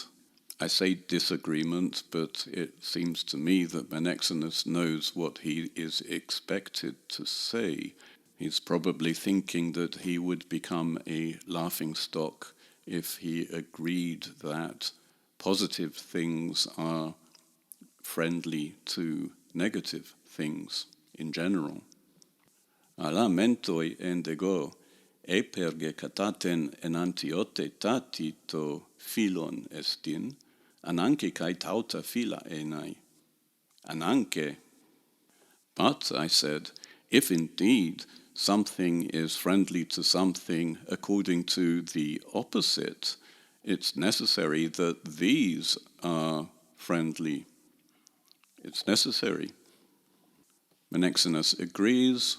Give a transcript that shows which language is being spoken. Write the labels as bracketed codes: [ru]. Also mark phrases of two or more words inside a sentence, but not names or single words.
[en] I say disagreement, but it seems to me that Menexenus knows what he is expected to say. He's probably thinking that he would become a laughingstock if he agreed that positive things are friendly to negative things in general. [el] Ἀλλὰ μέντοι ἔγωγε, εἴπερ γε κατὰ τὴν ἐναντιότητα τί τῳ φίλον ἐστίν, ἀνάγκη καὶ ταῦτα φίλα εἶναι. Ἀνάγκη. [en] But, I said, If indeed something is friendly to something according to the opposite, it's necessary that these are friendly. It's necessary. Menexenus agrees.